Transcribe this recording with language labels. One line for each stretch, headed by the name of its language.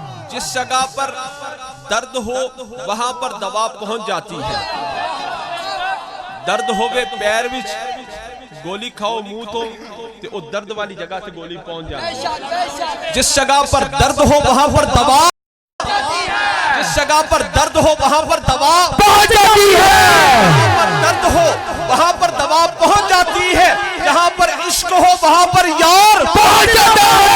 Urdu: جس جگہ پر درد ہو وہاں پر دوا پہنچ جاتی ہے.
Punjabi: درد ہوئے پیر وچ گولی کھاؤ منہ تو تے او درد والی جگہ تے گولی پہنچ جاتی ہے.
Urdu: جس جگہ پر درد ہو وہاں پر دوا، جس جگہ پر درد ہو وہاں پر دوا پہنچ جاتی ہے. جہاں پر درد ہو وہاں پر دوا پہنچ جاتی ہے. جہاں پر عشق ہو وہاں پر یار پہنچ جاتا ہے.